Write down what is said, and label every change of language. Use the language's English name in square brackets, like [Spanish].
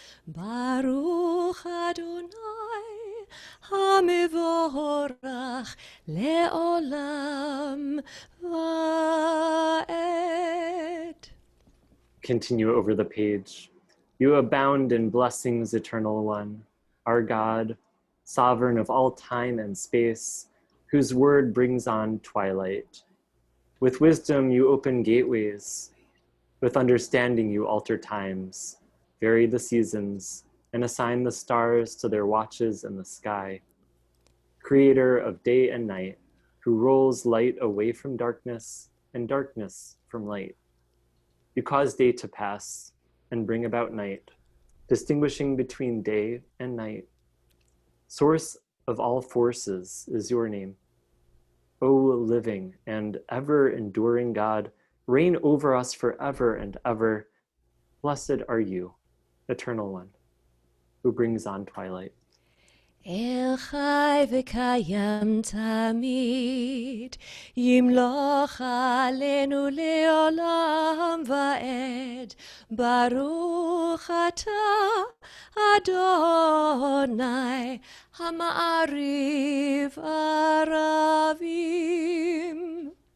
[Hebrew] ברוך אדוני המבורך לעולם ועד. [English] Continue over the page. You abound in blessings, Eternal One, our God, sovereign of all time and space, whose word brings on twilight. With wisdom you open gateways. With understanding you alter times, vary the seasons, and assign the stars to their watches in the sky. Creator of day and night, who rolls light away from darkness and darkness from light. You cause day to pass and bring about night, distinguishing between day and night. Source of all forces is your name. O living and ever-enduring God, reign over us forever and ever. Blessed are you, Eternal One, who brings on twilight. [Hebrew] אל חי וקיים תמיד, ימלוך עלינו לעולם ועד. ברוך אתה, אדוני, המעריב ערבים.